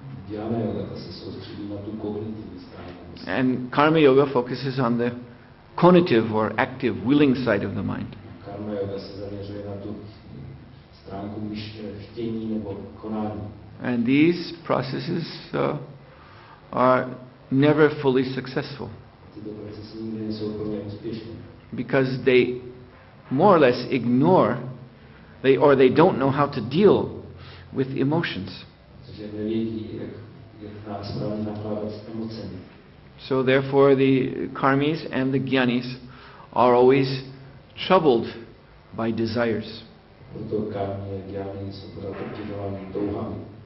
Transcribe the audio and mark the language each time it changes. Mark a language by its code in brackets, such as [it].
[cs] Dhyana yoga ta se soustředí na tu kognitivní stránku. [en] And karma yoga focuses on the conative or active, willing side of the mind. [cs] Karma yoga se zaměřuje na tu stránku chtění nebo konání. [en] And these processes are never fully successful. [cs] Tyto procesy nikdy nejsou plně úspěšné. [en] Because they more or less ignore, they don't know how to deal with emotions. [cs] Protože nevědí, jak správně nakládat s emocemi. [en] So therefore the karmis and the jnanis are always troubled by desires. [cs] Proto karmy, jnany jsou pořád obtěžovány touhami.